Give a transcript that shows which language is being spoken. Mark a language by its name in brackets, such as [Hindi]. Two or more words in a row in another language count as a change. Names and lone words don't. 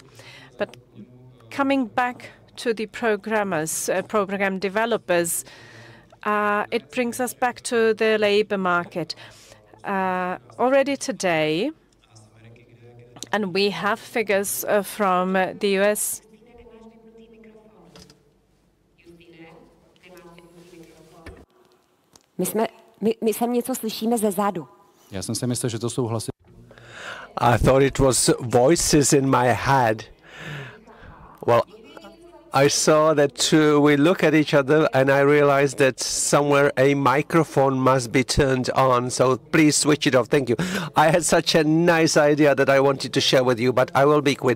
[English] But coming back to the programmers, program developers, it brings us back to the labor market. Already today, and we have figures from the US. [Czech] My sem něco slyšíme ze zádu. Já jsem si myslel, že to jsou hlasy. [English] I thought it was voices in my head. Well, I saw that we look at each other and I realized that somewhere a microphone must be turned on. So please switch it off. Thank you. I had such a nice idea that I wanted to share with you, but I will be quick.